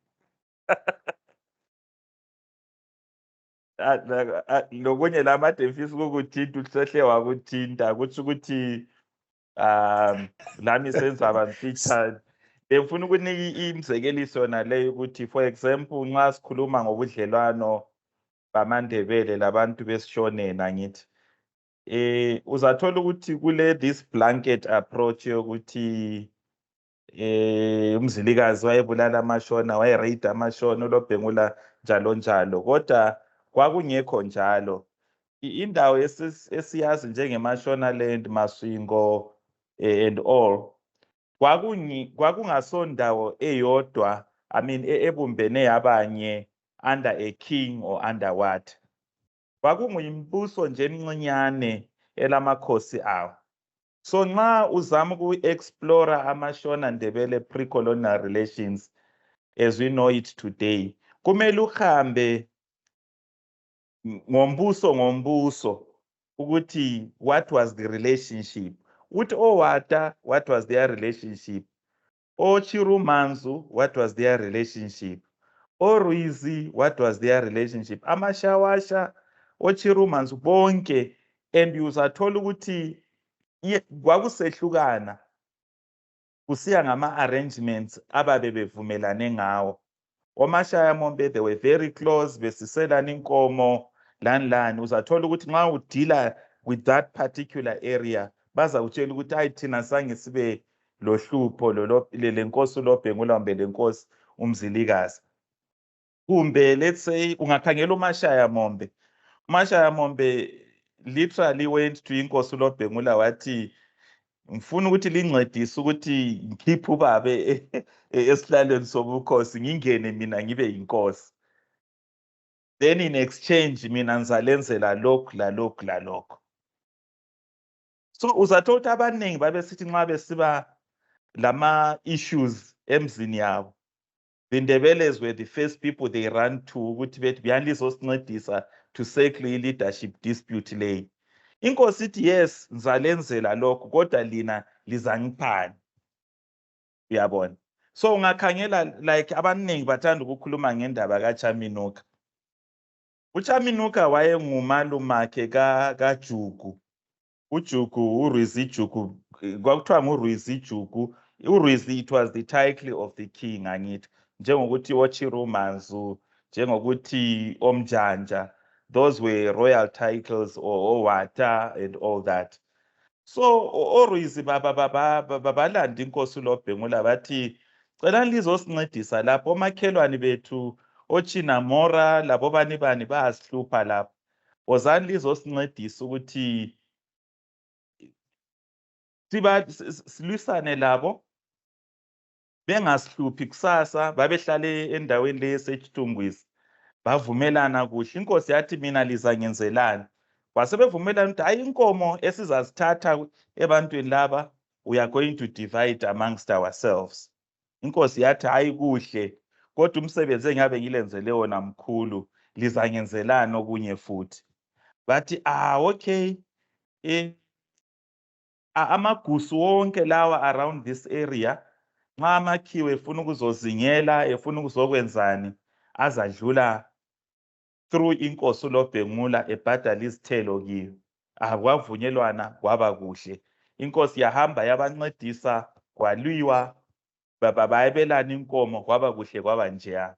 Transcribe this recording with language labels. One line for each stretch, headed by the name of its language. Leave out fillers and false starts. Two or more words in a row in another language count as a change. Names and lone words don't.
North Ndebele: Lokunye lamade mfisa ukukuthinta uhle wakuthinta kuthi ukuthi lami senza bamfitshane. Bengifuna ukunika imizekeliso naleyo ukuthi
English: for example
North Ndebele: nxa sikhuluma ngobudlelwano bamaNdebele labantu besishonena ngithi uzathola ukuthi kule
English: this blanket approach
North Ndebele: yokuthi umzilikazi wayebulala amashona wayeraid amashona uLobhengula njalo njalo, kodwa kwakungekho njalo. Indawo esiyazi njengeMashonaland, Masvingo
English: and all
North Ndebele: kwakungasondawo eyodwa,
English: I mean
North Ndebele: ebumbene yabanye
English: under a king or under what.
North Ndebele: Kwakunguyimbuso nje emncinyane elamakhosi awo.
English: So
North Ndebele: nxa uzama uku-explore amashona
English: Ndebele pre-colonial relations as we know it today,
North Ndebele: kumele uhambe ngombuso ukuthi
English: what was the relationship.
North Ndebele: Uthi oWata,
English: what was their relationship? OChirumanzu, what was their relationship? ORwizi, what was their relationship?
North Ndebele: Amashawasha, OChirumanzu bonke, and uzathola ukuthi kwakusehlukana kusiya ngama-arrangements ababe bevumelane ngawo. OMashayamombe,
English: they were very close,
North Ndebele: besiselana inkomo lani. Uzathola ukuthi nxa udila
English: with that particular area
North Ndebele: baza utshela ukuthi hayi thina sange sibe lohlupho lenkosi uLobhengula kumbe lenkosi uMzilikazi. Kumbe
English: let's say
North Ndebele: ungakhangela uMashayamombe. uMashayamombe
English: literally went to
North Ndebele: inkosi uLobhengula wathi ngifuna ukuthi lincedise ukuthi ngikhiphe ubabe esihlalweni sobukhosi ngingene mina ngibe yinkosi.
English: Then in exchange
North Ndebele: mina ngizalenzela lokhu lalokhu lalokho. So uzathola ukuthi abaningi babesithi nxa besiba lama issues emzini yabo,
English: the Ndebelers were the first people they ran to
North Ndebele: ukuthi bethi buyalizosincedisa
English: to settle i-leadership dispute leyi.
North Ndebele: Inkosi ithi yes ngizalenzela lokho kodwa lina lizangiphani. Uyabona? So ungakhangela like abaningi bathanda ukukhuluma ngendaba kaChaminuka. UChaminuka wayengumalumakhe kaJugu. uJugu, uRuizi Jugu, kwakuthiwa nguRuizi Jugu. uRuizi,
English: it was the title of the king angithi.
North Ndebele: Njengokuthi oChirumanzu, njengokuthi Omjanja.
English: Those were royal titles or Wata and all that.
North Ndebele: So oRuizi babalanda inkosi uLobhengula bathi cela lizosincedisa lapho omakhelwane bethu oChinamora labo bani bayasihlupha lapho. Wozani lizosincedisa ukuthi silwisane labo bengasihluphi kusasa. Babehlale endaweni le eseChitungwisi bavumelana kuhle. Inkosi yathi mina lizangenzelani. Wasebevumelana ukuthi hayi inkomo esizazithatha ebantwini laba
English: we are going to divide amongst ourselves.
North Ndebele: Inkosi yathi hayi kuhle kodwa umsebenzi engabe ngilenzele wona mkhulu, lizangenzelani okunye futhi. Bathi okay, amagusu wonke lawa
English: around this area
North Ndebele: nxa amakhiwe efuna ukuzozingela efuna ukuzokwenzani azadlula through inkosi uLobhengula ebhadala izithelo kiyo. Kwavunyelwana kwaba kuhle. Inkosi yahamba yabancedisa kwaliwa bayabelana inkomo kwaba kuhle kwaba njeya.